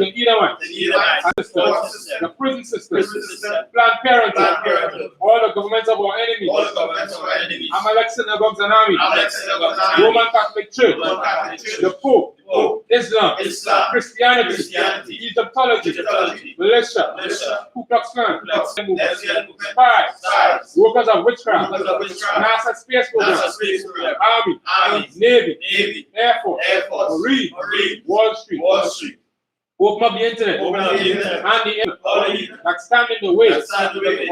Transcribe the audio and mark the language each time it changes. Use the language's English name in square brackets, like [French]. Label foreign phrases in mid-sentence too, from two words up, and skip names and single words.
[English] the Edomites, to the Edomites, and court the system, prison system, prison system, Planned Parenthood, Planned Parenthood, all the governments of our enemies, all the governments of our enemies, Amalek synagogues and armies, Amalek synagogues and armies, Roman Catholic Church, Roman Catholic Church, the Pope, Pope, Islam, Islam, Christianity, Christianity, Egyptology, Egyptology, militia, militia, Ku Klux Klan, Ku Klux Klan, spies, spies, workers of witchcraft, workers of witchcraft, NASA space program, NASA space program, Army, Army, Navy, Navy, Air Force, Air Force, Marine, Marine, Wall Street, Wall Street, open up the internet, open up the internet, and the internet all the heathen that stand in the way, that stand in the way,